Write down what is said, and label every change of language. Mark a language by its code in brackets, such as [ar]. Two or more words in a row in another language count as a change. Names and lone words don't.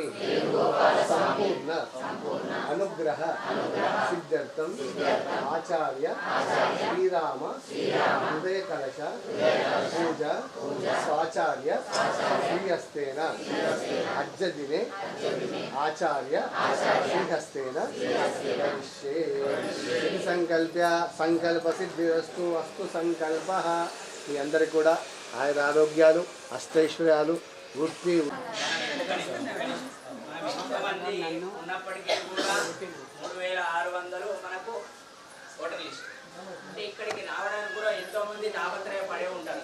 [sa] संपूर्ण अनुग्रह सिद्ध्यर्थं आचार्य श्रीराम हृदय कलश पूजा स्वाचार्य श्रीहस्तेन अद्य दिने आचार्य श्रीहस्तेन करिष्ये इति संकल्प्य संकल्प सिद्धिरस्तु अस्तु संकल्पः [te] మీ అందరికీ కూడా ఆయుర ఆరోగ్యాలు అష్టైశ్వర్యాలు వృత్తి ఉన్నప్పటికీ కూడా 3600 మనకు [en] voter list [te] అంటే ఇక్కడికి రావడానికి కూడా ఎంతో మంది తాపత్రయపడే ఉంటారు.